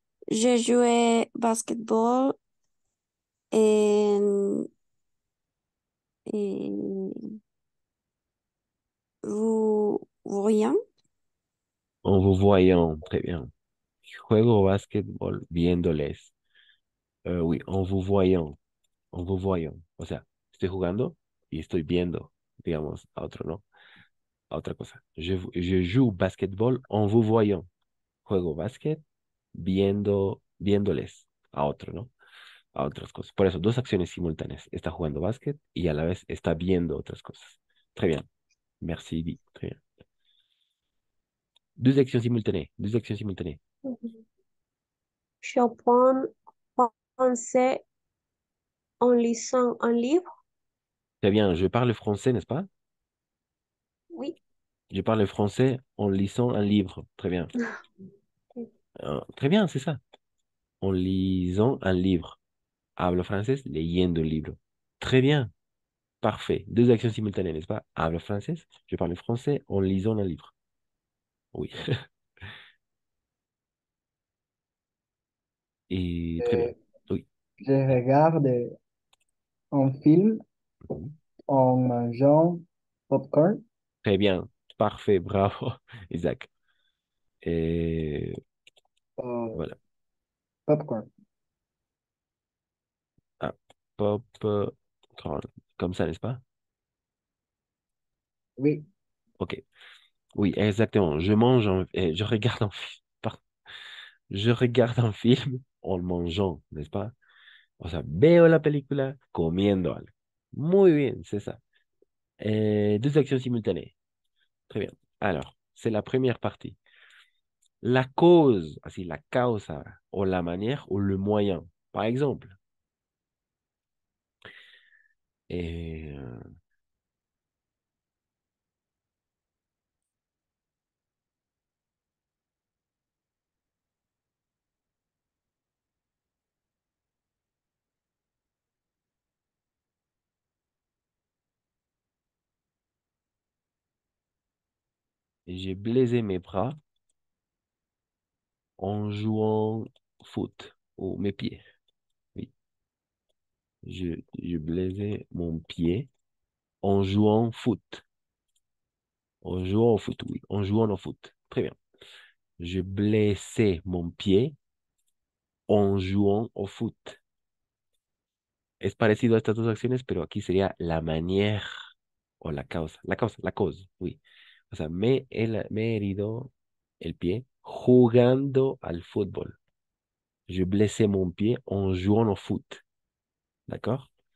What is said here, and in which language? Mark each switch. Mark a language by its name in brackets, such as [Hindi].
[French] J'ai joué basketball et, et vous rien? En vous voyant, très bien. [Spanish] Juego básquetbol viéndoles. [French] Oui, en vous voyant. [Spanish] O sea, estoy jugando y estoy viendo, digamos, a otro, ¿no? A otra cosa. [French] Je joue basketball en vous voyant. [Spanish] Juego básquet viéndoles a otro, ¿no? A otras cosas. Por eso, dos acciones simultáneas. Está jugando básquet y a la vez está viendo otras cosas. [French] Très bien. Merci, Di. Très bien. Deux actions simultanées. Deux actions simultanées. J'apprends français en lisant un livre. Très bien. Je parle français, n'est-ce pas? Oui. Je parle français en lisant un livre. Très bien. Très bien, c'est ça. En lisant un livre. [Spanish] Hablo francés leyendo un libro. [French] Très bien. Parfait. Deux actions simultanées, n'est-ce pas? Hablo français, je parle français en lisant un livre. Oui. Et très bien. Oui. Je regarde un film Mhm. en mangeant popcorn. Très bien. Parfait. Bravo, Isaac. Et voilà. Popcorn. Ah, pop, corn. Comme ça, n'est-ce pas? Oui. Ok. Oui, exactement. Je regarde un film. Pardon. Je regarde un film en le mangeant, n'est-ce pas? [Spanish] O sea, veo la película comiendo algo. Muy bien, [French] c'est ça. Deux actions simultanées. Très bien. Alors, c'est la première partie. La cause, [Spanish] así, la causa, [French] o la manière, ou le moyen. Par exemple, euh, j'ai blessé mes bras en jouant foot, ou mes pieds. Oui, je blessé mon pied en jouant foot. En jouant au foot, oui, en jouant au foot. Très bien. Je blessé mon pied en jouant au foot. [Spanish] Es parecido a estas dos acciones, pero aquí sería la manière o la causa. [French] La cause, oui. [Spanish] O sea, me he herido el pie jugando al fútbol. [French] Je blessé mon pied en jouant au foot. D'accord?